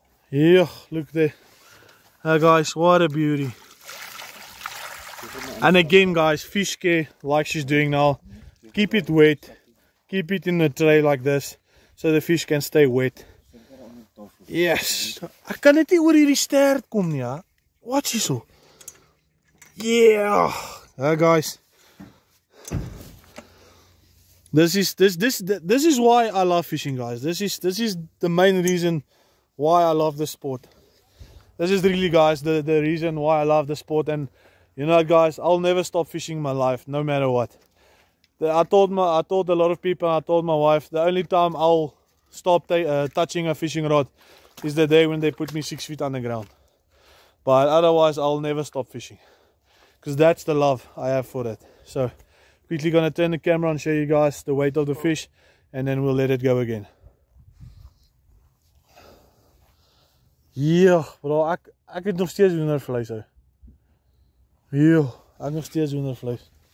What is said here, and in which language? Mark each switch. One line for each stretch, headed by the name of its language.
English: Yeah, look there. Hi guys, what a beauty. And again, guys, fish care like she's doing now. Keep it wet. Keep it in the tray like this, so the fish can stay wet. Yes.
Afrikaans: Ek kan net nie oor hierdie stert kom nie, ja.
English: Watch hierso. Yeah. Hi guys. This is why I love fishing, guys. This is the main reason why I love the sport. This is really, guys, the reason why I love the sport. And you know, guys, I'll never stop fishing in my life, no matter what. I told a lot of people, I told my wife, the only time I'll stop touching a fishing rod is the day when they put me 6 feet underground. But otherwise, I'll never stop fishing, because that's the love I have for it. So quickly gonna turn the camera and show you guys the weight of the fish, and then we'll let it go again.
Afrikaans: Ja, bro, ek het nog steeds hoendervleis hou. Ja, ek het nog steeds hoendervleis.